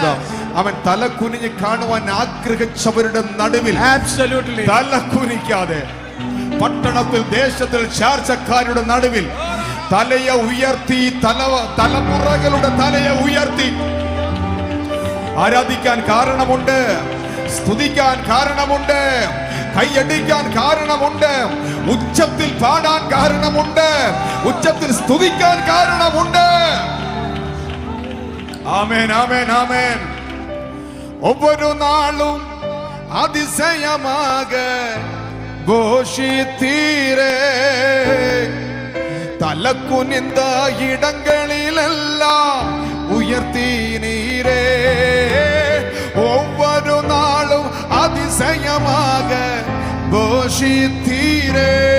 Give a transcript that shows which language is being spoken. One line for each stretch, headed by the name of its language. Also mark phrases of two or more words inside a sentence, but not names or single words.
Malayalam: അവൻ തല കുനിഞ്ഞ് കാണുവാൻ ആഗ്രഹിച്ചവരുടെ നടുവിൽ തല കുനിക്കാതെ, പട്ടണത്തിൽ ദേശത്തിൽ ചാർച്ചക്കാരുടെ നടുവിൽ തലയെ ഉയർത്തി, തലമുറകളുടെ തലയെ ഉയർത്തി ആരാധിക്കാൻ കാരണമുണ്ട്, സ്തുതിക്കാൻ കാരണമുണ്ട്, കൈയടിക്കാൻ കാരണമുണ്ട്, ഉച്ചത്തിൽ പാടാൻ കാരണമുണ്ട്, ഉച്ചത്തിൽ സ്തുതിക്കാൻ കാരണമുണ്ട്. ആമേൻ ആമേൻ ആമേൻ.
Tamil: ஒவ்வொரு நாளும் அதிசயமாக போஷித்தீரே. தலக்குனிந்த இடங்களிலெல்லாம் உயர்த்தீனீரே. ஒவ்வொரு நாளும் அதிசயமாக போஷித்தீரே.